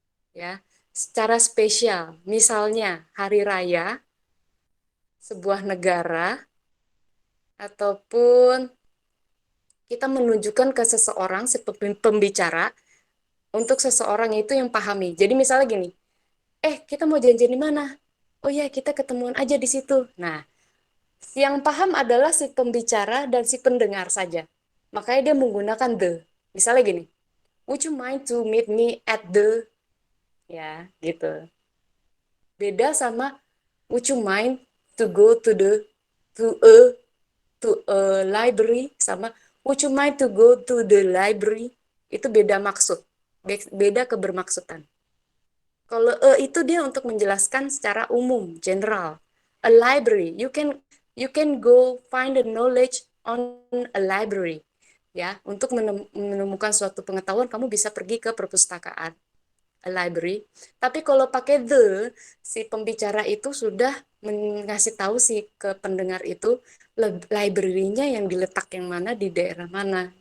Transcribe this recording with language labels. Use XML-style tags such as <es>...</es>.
<id>Ya, secara spesial. Misalnya hari raya, sebuah negara, ataupun kita menunjukkan ke seseorang, si pembicara, untuk seseorang itu yang pahami. Jadi misalnya gini, kita mau janjian di mana? Oh ya, kita ketemuan aja di situ. Nah, yang paham adalah si pembicara dan si pendengar saja. Makanya dia menggunakan the. Misalnya gini,</id> <en>would you mind to meet me at the?</en> <id>Ya, gitu. Beda sama</id> <en>would you mind to go to a library</en> <id>sama</id> <en>would you mind to go to the library?</en> <id>Itu beda maksud. Beda kebermaksudan. Kalau itu dia untuk menjelaskan secara umum, general.</id> <en>A library, you can go find the knowledge on a library.</en> <id>Ya, untuk menemukan suatu pengetahuan kamu bisa pergi ke perpustakaan.</id> <en>A library.</en> <id>Tapi kalau pakai the, si pembicara itu sudah ngasih tahu si ke pendengar itu library-nya yang diletak yang mana di daerah mana.</id>